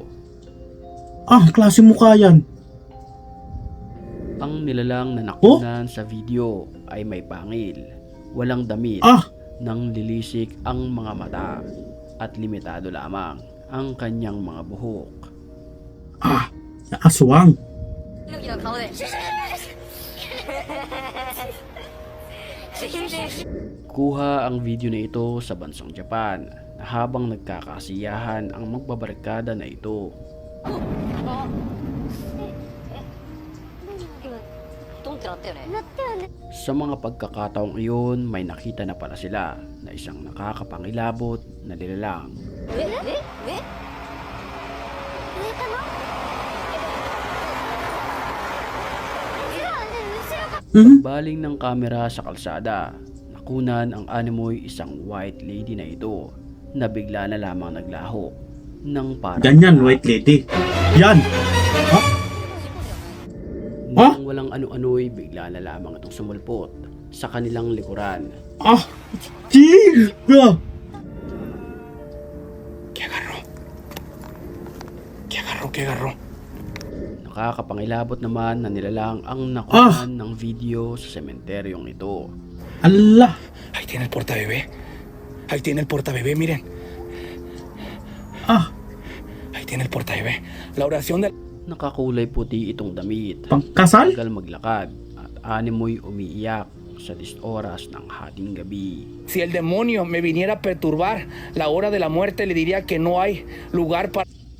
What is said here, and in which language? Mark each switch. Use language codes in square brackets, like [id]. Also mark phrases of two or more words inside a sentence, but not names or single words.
[tl] Ah, klase mukha yan. Ang nilalang na nakunan sa video ay may pangil, walang damit, Ah, nang lilisik ang mga mata at limitado lamang ang kanyang mga buhok. aswang. [ja] 猪の顔で全然 [tl] Kuha ang video na ito sa bansang Japan na habang nagkakasiyahan ang magbabarkada na ito. [ja] 今ドンってなったよね [tl] Sa mga pagkakataong iyon, may nakita na pala sila na isang nakakapangilabot na nilalang. え Mhm. Baling ng kamera sa kalsada, nakunan ang animoy isang [en] white lady [tl] na ito na bigla na lamang naglaho ng parang Ganyan, [en] white lady. [tl] Yan. nang walang ano-ano'y bigla na lamang itong sumulpot sa kanilang likuran. [es] Ah, chiga. ¿Qué agarró? [tl] Nakakapangilabot naman na nilalang ang nakunan ng video sa sementeryong ito. Allah. [es] Ahí tiene el portabebé. Ahí tiene el portabebé, miren. Ah, Ahí tiene el portabebé. La oración del... [tl] Nakakulay puti itong damit. pangkasal? Tagal maglakad at animoy umiiyak sa 10 oras ng hating gabi. [es] Si el demonio me viniera a perturbar la hora de la muerte, le diría que no hay lugar para...